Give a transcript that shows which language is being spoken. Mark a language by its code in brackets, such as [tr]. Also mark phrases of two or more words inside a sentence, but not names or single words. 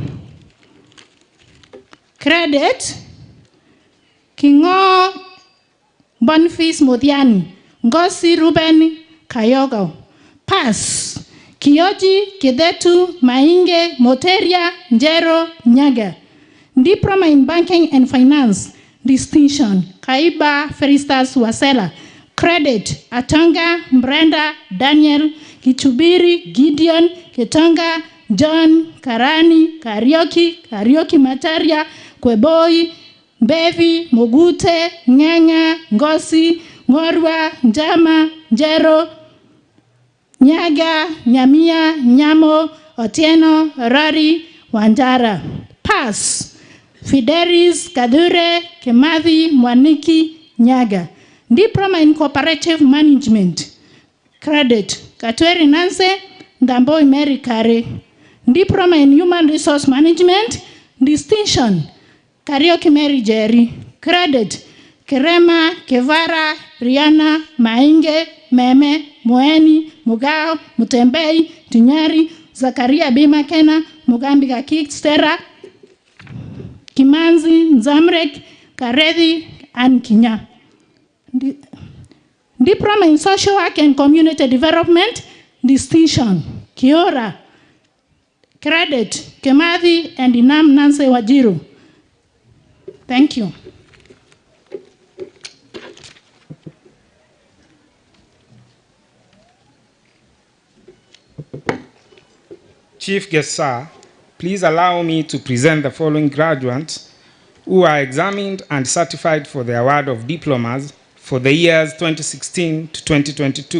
[en] Credit Kingo Boniface Modiani. Ngosi Ruben Kayogo. Pass Kiyoji Kidetu Mainge Moteria Njero Nyaga. Diploma in Banking and Finance. Distinction Kaiba Feristas Wasela. Credit Atanga Brenda Daniel Kichubiri Gideon Kitonga John Karani Karioki Mataria Kweboi Bevi Mogute Nyanga Ngosi Ngorwa Njama Njero Nyaga Nyamia Nyamo Otieno Rari Wanjara. Pass Fidelis Kadure Kemathi Mwaniki Nyaga. Diploma in Cooperative Management. Credit Katweri Nanse Ndamboi Mary Kare. Diploma in Human Resource Management. Distinction Karioki Mary Jerry. Credit Kerema Kevara Riana Mainge Meme Moeni Mugao Mutembei Tunyari Zakaria Bima Kena Mugambi Gakik Stera Kimanzi Nzamrek Karethi and Kinya. Diploma in Social Work and Community Development. Distinction Kiora. Credit Kemathi and Inam Nancy Wajiru. Thank you. Chief guest, sir, please allow me to present the following graduates who are examined and certified for the award of diplomas for the years 2016 to 2022.